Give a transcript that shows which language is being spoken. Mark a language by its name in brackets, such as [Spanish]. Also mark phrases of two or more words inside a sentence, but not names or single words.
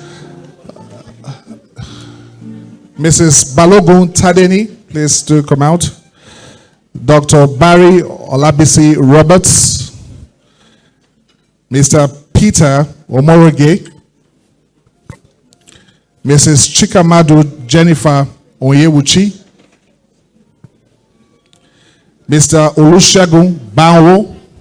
[English] Mrs. Balogun Tadeni, please do come out. Dr. Barry Olabisi Roberts. Mr. Peter Omoroge. Mrs. Chikamadu Jennifer Onyewuchi. Mr. Olusegun Banwo.